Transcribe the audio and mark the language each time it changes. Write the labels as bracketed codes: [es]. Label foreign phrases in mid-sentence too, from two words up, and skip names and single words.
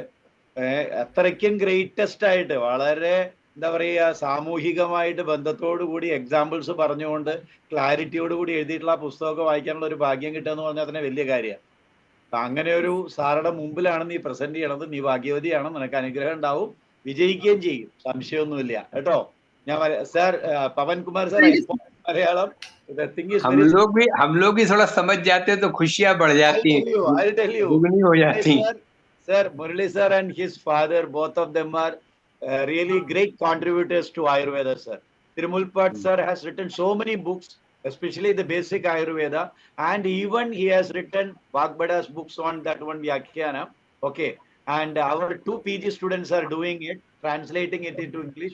[ml] അത്രയ്ക്കും ഗ്രേറ്റസ്റ്റ് ആയിട്ട് വളരെ എന്താ പറയുക സാമൂഹികമായിട്ട് ബന്ധത്തോടു കൂടി എക്സാമ്പിൾസ് പറഞ്ഞുകൊണ്ട് ക്ലാരിറ്റിയോട് കൂടി എഴുതിയിട്ടുള്ള ആ പുസ്തകമൊക്കെ വായിക്കാനുള്ള ഒരു ഭാഗ്യം കിട്ടുക എന്ന് പറഞ്ഞാൽ തന്നെ വലിയ കാര്യമാണ്. അങ്ങനെ ഒരു സാറുടെ മുമ്പിലാണ് നീ പ്രസന്റ് ചെയ്യണത്. നീ ഭാഗ്യവതിയാണ്, നിനക്ക് അനുഗ്രഹം ഉണ്ടാവും, വിജയിക്കുകയും ചെയ്യും, സംശയമൊന്നുമില്ല കേട്ടോ. ഞാൻ സർ പവൻ കുമാർ സർ മലയാളം [hi] हम लोग भी थोड़ा समझ जाते हैं तो खुशियां बढ़ जाती हैं, दुगनी हो जाती हैं. [en] Sir, Murali sir and his father, both of them are really great contributors to Ayurveda, sir. Tirumulpat sir has written so many books, especially the basic Ayurveda, and even he has written Vagbada's books on that one Vyakhyana. Okay, and our 2 PG students are doing it, translating it into English.